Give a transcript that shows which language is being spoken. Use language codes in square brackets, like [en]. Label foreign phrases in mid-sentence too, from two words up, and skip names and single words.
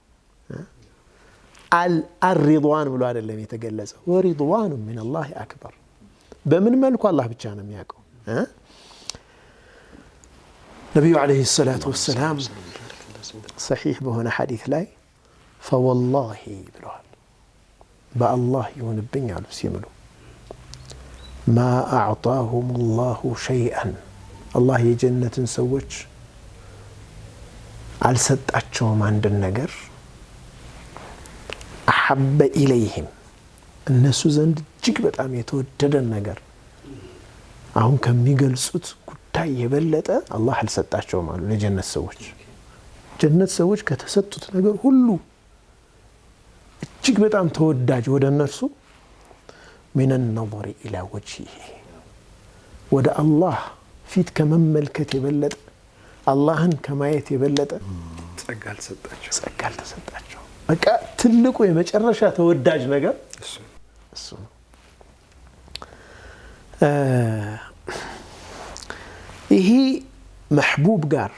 [am] አልሪድዋን ብሎ አይደለም የተገለጸው [ar] ورضوان من الله أكبر [am] በምን መልኩ አላህ ብቻ ነው የሚያውቀው ነብዩ [ar] عليه الصلاة والسلام [am] صحيح በሆነ ሐዲስ ላይ فوالله ብለዋል በአላህ ይሁንብኝ አሉ ሲምሉ [ar] ما أعطاهم الله شيئا الله [am] የጀነትን ሰዎች አልሰጣቸውም አንድ ነገር [ar] أحب إليهم [am] እነሱ ዘንድ እጅግ በጣም የተወደደ ነገር አሁን ከሚገልጹት ጉዳይ የበለጠ አላህ አልሰጣቸውም አሉ ለጀነት ሰዎች ጀነት ሰዎች ከተሰጡት ነገር ሁሉ እጅግ በጣም ተወዳጅ ወደ እነርሱ [ar] من النظر إلى وجهه [am] ወደ አላህ ፊት ከመመልከት የበለጠ አላህን ከማየት የበለጠ ጸጋ አልተሰጣቸው በቃ ትልቁ የመጨረሻ ተወዳጅ ነገር እሱ ነው ይሄ محبوب ጋር